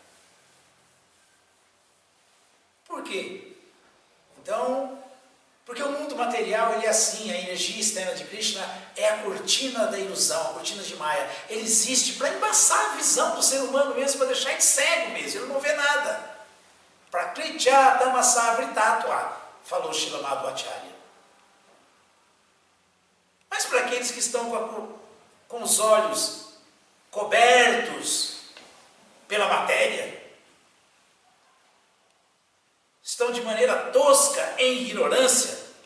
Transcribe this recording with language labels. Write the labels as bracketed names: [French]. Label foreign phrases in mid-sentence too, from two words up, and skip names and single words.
[Portuguese] Por quê? Então, porque o mundo material ele é assim, a energia externa de Krishna é a cortina da ilusão, a cortina de Maya. Ele existe para embaçar a visão do ser humano mesmo, para deixar ele cego mesmo, ele não vê nada. [Sanskrit] प्रकृत्या तमसा वृतत्वा, [Portuguese] falou Srila Madhvacharya. Mas para aqueles que estão com os olhos cobertos pela matéria, estão de maneira tosca em ignorância,